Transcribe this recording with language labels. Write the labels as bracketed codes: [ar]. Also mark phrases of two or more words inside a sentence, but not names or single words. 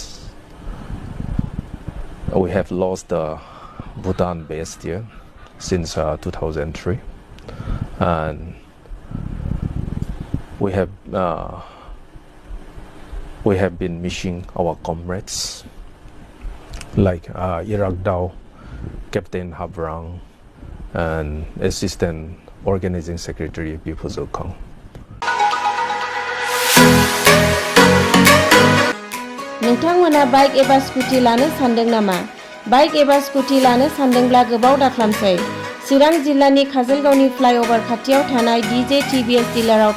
[en] We have lost the Bhutan base here since 2003, and we have been missing our comrades like Irak Dao, Captain Habrang, and Assistant Organizing Secretary Btcla. [brx] नोंथांमोना बाइक एबा स्कुटि लानो सानदों नामा बाइक एबा स्कुटि लानो सानदोंब्ला गोबाव दाख्लामसै चिरां जिल्लानि काजलगावनि फ्लाइओभार खाथियाव थानाय Btcla डिलाराव